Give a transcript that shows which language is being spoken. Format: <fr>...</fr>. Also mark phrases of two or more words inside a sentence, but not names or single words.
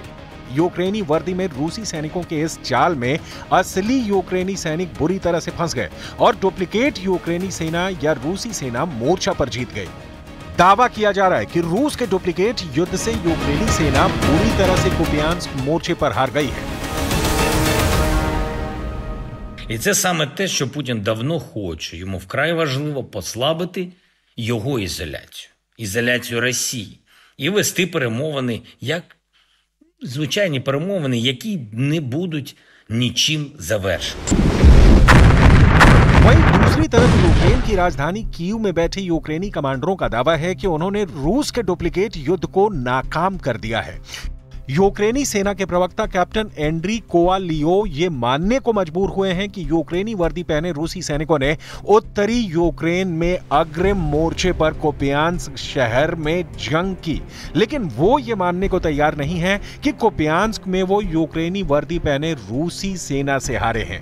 <hi>यूक्रेनी वर्दी में रूसी सैनिकों के इस चाल में असली यूक्रेनी सैनिक बुरी तरह से फंस गए और डुप्लीकेट यूक्रेनी सेना या रूसी सेना मोर्चा पर जीत गई। दावा किया जा रहा है कि रूस के डुप्लीकेट युद्ध से यूक्रेनी सेना बुरी तरह से कुपियांस्क मोर्चे पर हार गई है।</hi> <uk>І це саме те, що Путін давно хоче. Йому вкрай важливо послабити його ізоляцію Росії і вести перемовини як звичайні перемовини, які не будуть нічим завершені।</uk> <hi>वहीं दूसरी तरफ यूक्रेन की राजधानी कीव में बैठे यूक्रेनी कमांडरों का दावा है कि उन्होंने रूस के डुप्लीकेट युद्ध को नाकाम कर दिया है। यूक्रेनी सेना के प्रवक्ता कैप्टन एंड्री कोवालियो ये मानने को मजबूर हुए हैं कि यूक्रेनी वर्दी पहने रूसी सैनिकों ने उत्तरी यूक्रेन में अग्रिम मोर्चे पर कुपियांस्क शहर में जंग की, लेकिन वो ये मानने को तैयार नहीं है कि कुपियांस्क में वो यूक्रेनी वर्दी पहने रूसी सेना से हारे हैं।</hi>